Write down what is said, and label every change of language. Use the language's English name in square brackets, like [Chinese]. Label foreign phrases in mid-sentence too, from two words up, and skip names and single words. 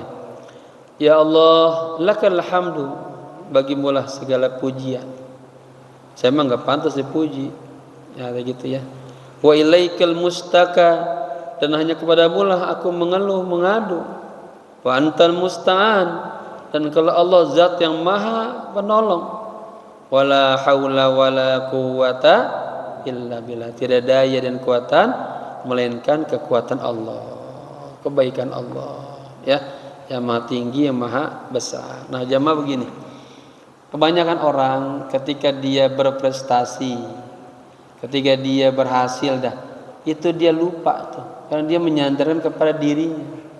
[Arabic] يا الله لك الحمد, [Indonesian] bagimulah segala pujian. Saya memang enggak pantas dipuji. Ya, begitu ya. [Arabic] وإليك المشتكى, [Indonesian] dan hanya kepadamu lah aku mengeluh mengadu. [Arabic] وأنت المستعان, [Indonesian] dan kalau Allah zat yang maha penolong. [Arabic] ولا حول ولا قوة إلا بالله, [Indonesian] tidak daya dan kekuatan melainkan kekuatan Allah, kebaikan Allah, ya, yang maha tinggi, yang maha besar. Nah, jamaah begini, kebanyakan orang ketika dia berprestasi, ketika dia berhasil itu dia lupa tuh, karena dia menyandarkan kepada dirinya.